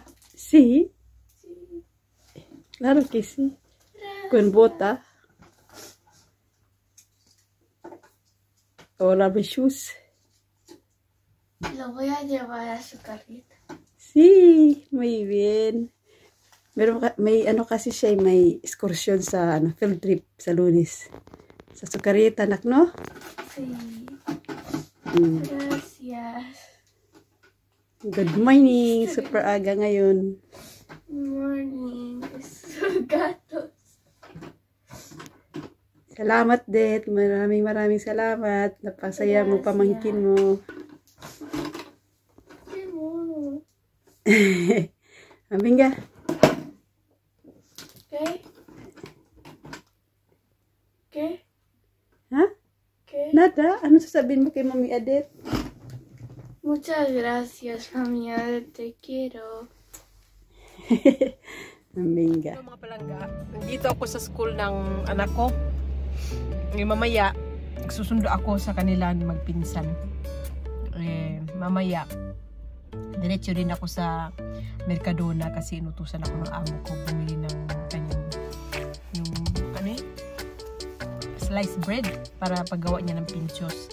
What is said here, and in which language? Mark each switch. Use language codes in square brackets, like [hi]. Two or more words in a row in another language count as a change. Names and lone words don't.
[es] Sí. Claro que sí. Con bota. O la shoes. Lo voy a llevar a su carrito. Sí, muy bien. [tl] May ano kasi siya, may excursion sa field trip sa Lunes. Sa Sukarita, anak, no? [es] Sí. Gracias. [en] Good morning. [tl] Super aga ngayon. [en] Morning. [es] Esos gatos. [tl] Salamat, Det. Maraming salamat. Napasaya mo pamangkin mo. [es] Qué mono. Aminga. ¿Qué? ¿Qué? Ha? ¿Qué? Nada. [tl] Ano sasabihin mo kay Mami Adet? [es] Muchas gracias, mami. Te quiero. Aminga. [tl] Hello mga palangga, nandito ako sa school ng anak ko. Mamaya, susundo ako sa kanila magpinsan. Mamaya, diretso din ako sa Mercadona kasi inutusan ako ng amo ko bumili ng kanyang yung [en] sliced bread [tl] para paggawa niya ng pinchos.